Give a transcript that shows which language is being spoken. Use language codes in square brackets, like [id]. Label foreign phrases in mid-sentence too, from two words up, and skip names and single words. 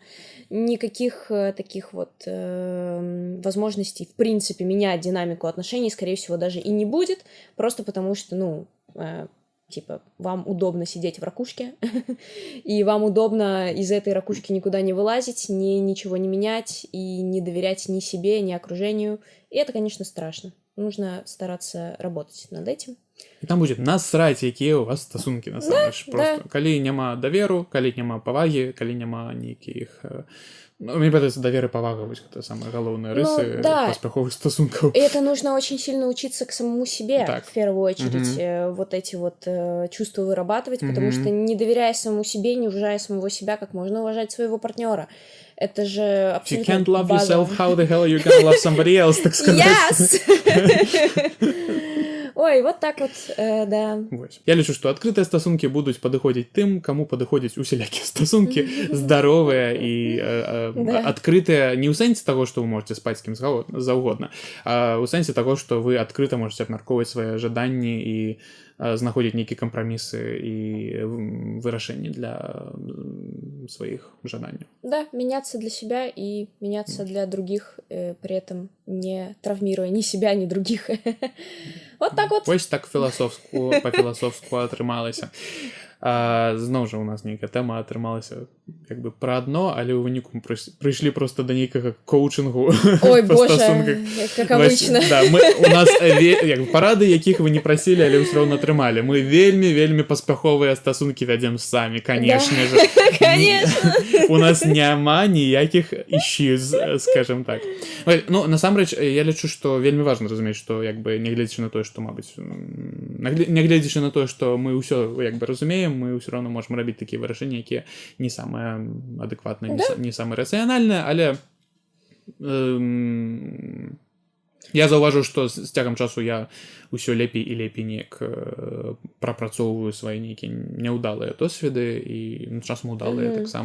[ru] Никаких таких вот возможностей, в принципе, менять динамику отношений, скорее всего, даже и не будет, просто потому что, вам удобно сидеть в ракушке, и вам удобно из этой ракушки никуда не вылазить, ничего не менять, и не доверять ни себе, ни окружению. И это, конечно, страшно. Нужно стараться работать над этим. [be] І там будзе насраць, якія ў вас стасункі насамрэч. Просто калі няма даверу, калі няма павагі, калі няма нейкіх... Мне падаецца, давер і павага, вось гэта самыя галоўныя рысы паспяховых стасункаў. [ru] И это нужно очень сильно учиться к самому себе, в первую очередь, вот эти вот чувства вырабатывать, потому что не доверяя самому себе, не уважая самого себя, как можно уважать своего партнера. Это же абсолютно [en] If you can't love yourself, how the hell are you gonna love somebody else, [ru] так сказать? Yes! Ой, вот так вот, да. [be] Я лічу, што адкрытыя стасункі будуць падыходзіць тым, каму падыходзяць усялякія стасункі, здаровыя і адкрытыя не ў сэнсе таго, што вы можете спаць з кім заўгодна, а ў сэнсе таго, што вы адкрыта можете абмяркоўваць свае жаданні і знаходзіць нейкія кампрамісы і вырашэнні для своих жаданняў. [ru] Да, меняться для себя и меняться для других, при этом не травмируя ни себя, ни других. Вот так вот. [be] Вось так па-філасофску атрымалася. Зноў жа у нас нейкая тэма атрымалася як бы пра адно, але ў выніку мы прыйшлі проста да нейкага коучынгу. Ой, па [ru] боже, [be] стасунках. [ru] как обычно. [be] Да, у нас парады, якіх вы не прасілі, але ўсё роўна атрымалі. Мы вельмі паспяховыя стасункі вядзем самі, канешне же. [ru] Конечно. [be] У нас няма ніякіх issues, скажем так. Ну, насамрэч, я лічу, што вельмі важна разумець, што як бы нягледзячы на тое, што, мабыць, нягледзячы на тое, што мы ўсё як бы разумеем, мы ўсё роўна можам рабіць такія вырашэнні, якія не самыя адэкватныя, не самыя рацыянальныя, але я заўважыў, што з цягам часу я ўсё лепей і лепей неяк прапрацоўваю свае нейкія няўдалыя досведы і часам удалыя таксама.